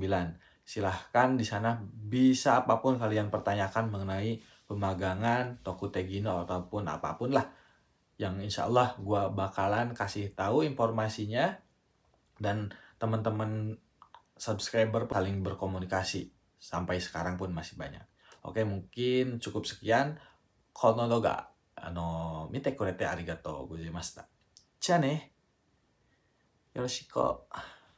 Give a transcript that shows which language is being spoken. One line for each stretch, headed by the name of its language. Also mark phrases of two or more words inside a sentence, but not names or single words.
Indonesian: Silahkan di sana bisa apapun kalian pertanyakan mengenai pemagangan, Tokutegino, ataupun apapun lah, yang
Arabic: إن شاء الله
Indonesian: gue bakalan kasih tahu informasinya, dan teman-teman subscriber paling berkomunikasi sampai sekarang pun masih banyak. Oke, mungkin cukup sekian.
Japanese: この動画見てくれてありがとうございました. じゃあね。よろしく。